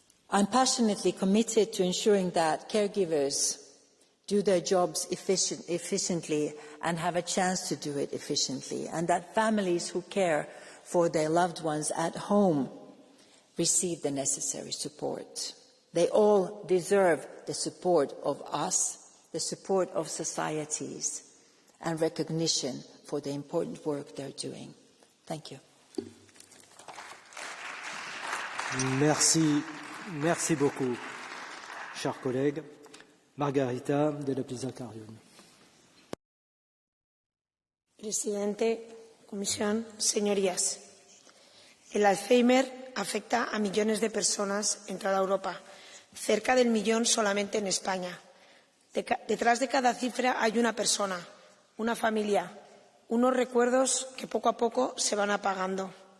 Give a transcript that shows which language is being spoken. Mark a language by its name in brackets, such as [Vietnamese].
[English] I'm passionately committed to ensuring that caregivers do their jobs efficiently and have a chance to do it efficiently, and that families who care for their loved ones at home receive the necessary support. They all deserve the support of us, the support of societies, and recognition for the important work they're doing. Thank you. [French] Merci beaucoup, chers collègues. Margarita de la Pisa Carium. [Spanish] Presidente, Comisión, señorías. El Alzheimer afecta a millones de personas en toda Europa, cerca del millón solamente en España. Detrás de cada cifra hay una persona, una familia, unos recuerdos que poco a poco se van apagando.